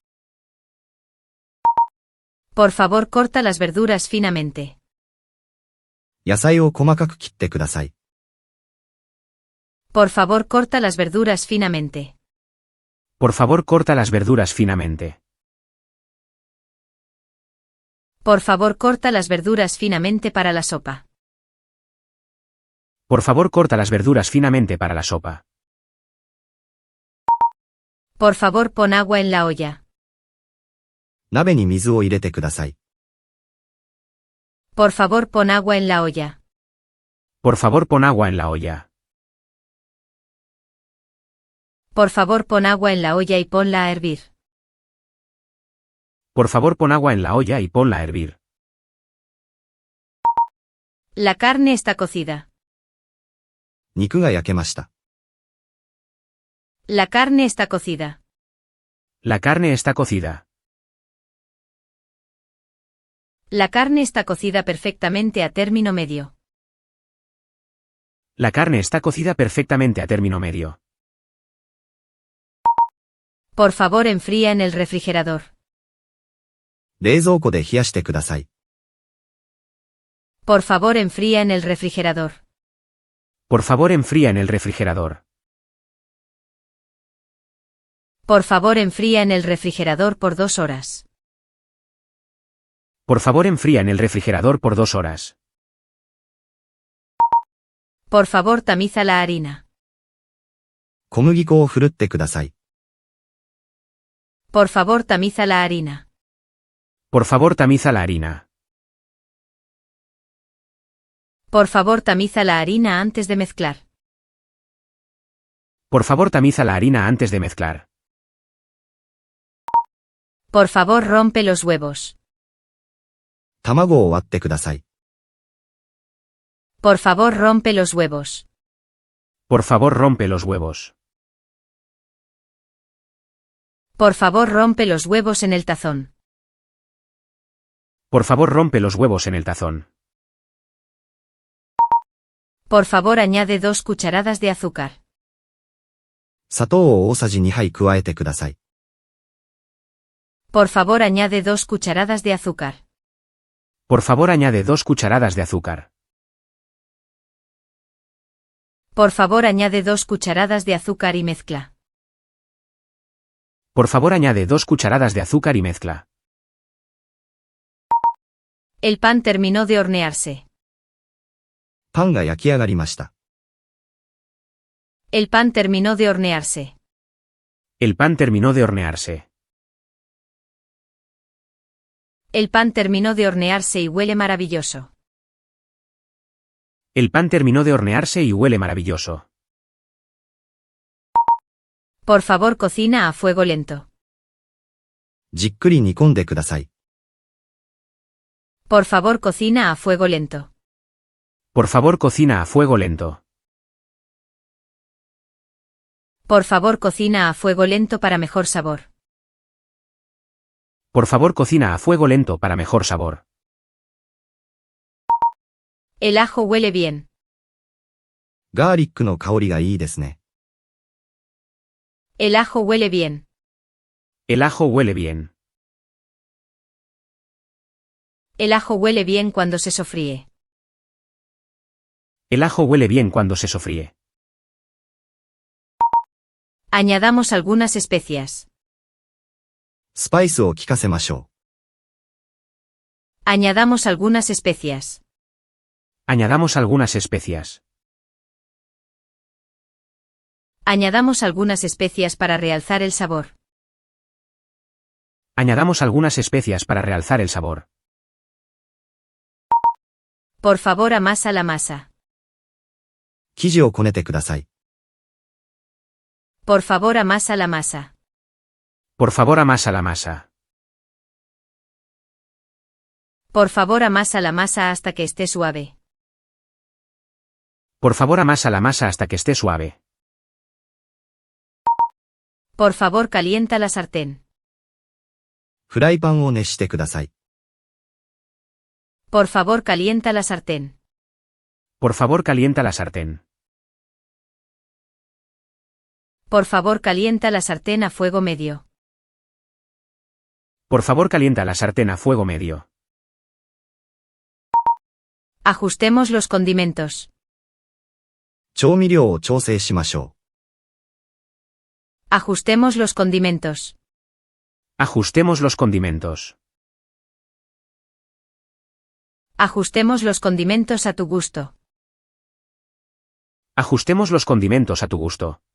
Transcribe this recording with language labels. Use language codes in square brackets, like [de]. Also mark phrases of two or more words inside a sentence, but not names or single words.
[es] Por favor, corta las verduras finamente. [ja] 野菜を細かく切ってください。 [es] Por favor, corta las verduras finamente. Por favor, corta las verduras finamente. Por favor, corta las verduras finamente para la sopa. Por favor, corta las verduras finamente para la sopa. Por favor, pon agua en la olla. [ja] 鍋に水を入れてください。 [es] Por favor, pon agua en la olla. Por favor, pon agua en la olla. Por favor, pon agua en la olla y ponla a hervir. Por favor, pon agua en la olla y ponla a hervir. La carne está cocida. [ja] 肉が焼けました。 [es] La carne está cocida. La carne está cocida. La carne está cocida perfectamente a término medio. La carne está cocida perfectamente a término medio. Por favor, enfría en el refrigerador. [ja] 冷蔵庫で冷やしてください。 [es] Por favor, enfría en el refrigerador. Por favor, enfría en el refrigerador. Por favor, enfría en el refrigerador por 2 horas. Por favor, enfría en el refrigerador por 2 horas. Por favor, tamiza la harina. [ja] 小麦粉をふるってください。 [es] Por favor, tamiza la harina. Por favor, tamiza la harina. Por favor, tamiza la harina antes de mezclar. Por favor, tamiza la harina antes de mezclar. Por favor, rompe los huevos. [ja] 卵を割ってください。 [es] Por favor, rompe los huevos. Por favor, rompe los huevos. Por favor, rompe los huevos en el tazón. Por favor, rompe los huevos en el tazón. Por favor, añade 2 cucharadas de azúcar. [ja] 砂糖を大さじ2杯加えてください。 [es] Por favor, añade 2 cucharadas de azúcar. Por favor, añade 2 cucharadas de azúcar. Por favor, añade 2 cucharadas de azúcar y mezcla. Por favor, añade 2 cucharadas de azúcar y mezcla. El pan terminó de hornearse. [ja] パンが焼き上がりました。 [es] El pan terminó de hornearse. El pan terminó de hornearse. El pan terminó de hornearse y huele maravilloso. El pan terminó de hornearse y huele maravilloso. Por favor, cocina a fuego lento. [ja] じっくり煮込んでください。 [es] Por favor, cocina a fuego lento. Por favor, cocina a fuego lento. Por favor, cocina a fuego lento para mejor sabor. Por favor, cocina a fuego lento para mejor sabor. El ajo huele bien. [ja] ガーリックの香りがいいですね。 [es] El ajo huele bien. El ajo huele bien. El ajo huele bien cuando se sofríe. El ajo huele bien cuando se sofríe. Añadamos algunas especias. [ja] スパイスを効かせましょ [es] Añadamos algunas especias. Añadamos algunas especias. Añadamos algunas especias para realzar el sabor. Añadamos algunas especias para realzar el sabor. Por favor, amasa la masa. [ja] う。生地をこねてください。 [es] Por favor, amasa la masa. Por favor, amasa la masa. Por favor, amasa la masa hasta que esté suave. Por favor, amasa la masa hasta que esté suave. Por favor, calienta la sartén. [ja] フライパンを熱してください。 [es] Por favor, calienta la sartén. Por favor, calienta la sartén. Por favor, calienta la sartén a fuego medio. Por favor, calienta la sartén a fuego medio. Ajustemos los condimentos. [ja] 調味料を調整しましょ [es] Ajustemos los condimentos. Ajustemos los condimentos. Ajustemos los condimentos a tu gusto. Ajustemos los condimentos a tu gusto.